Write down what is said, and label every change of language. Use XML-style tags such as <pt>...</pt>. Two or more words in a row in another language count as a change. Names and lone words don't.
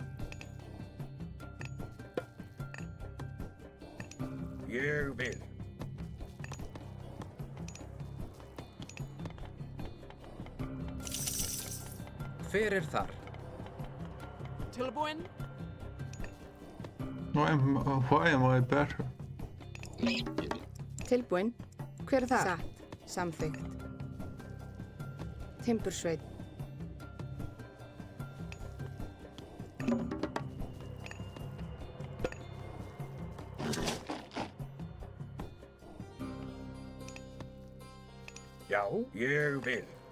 <is>Ég vil. Hver er þar? Tilbúin.</is> <en>Why am I better?</en> <is>Tilbúin. Hver er það? Satt. Samþykkt. Timbursveit. Já, ég vil.</is>